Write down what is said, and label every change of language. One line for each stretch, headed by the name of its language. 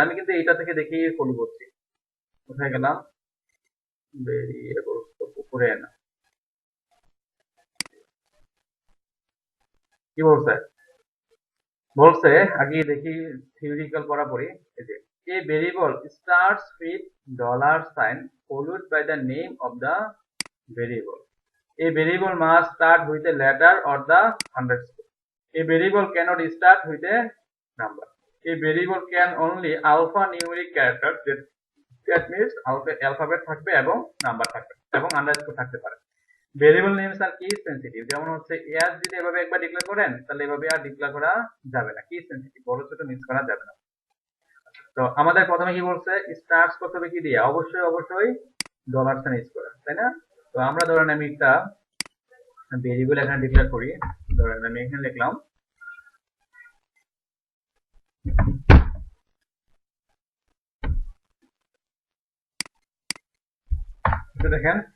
Bangla: আমি কিন্তু এটা থেকে দেখেই ফলো করছি। কোথায় গেলাম? ভেরিয়েবল তো উপরে না, কি বলছে? বলছে আগে দেখি থিওরিটিক্যাল পড়া পড়ি। এই যে
English: a variable starts with dollar sign followed by the name of the variable. A variable must start with a letter or the underscore. A variable cannot start with a number. A variable can only alphanumeric characters, that means alphabet
Bangla: থাকবে এবং number থাকবে এবং underscore থাকতে পারে।
English: variable names are case sensitive,
Bangla: যেমন হচ্ছে এর যদি এভাবে একবার ডিক্লেয়ার করেন তাহলে এভাবে আর ডিক্লেয়ার করা যাবে না, কেস সেনসিটিভ, বড় ছোট মিক্স করা যাবে না। তো আমাদের প্রথমে কি বলছে, স্টার্টস করতে হবে কি দিয়ে, অবশ্যই ডলার সাইন ইউজ করে, তাই না? তো আমরা ধরেন আমি একটা ভেরিয়েবল এখানে ডিক্লেয়ার করি, ধরেন আমি এখানে লিখলাম দেখেন।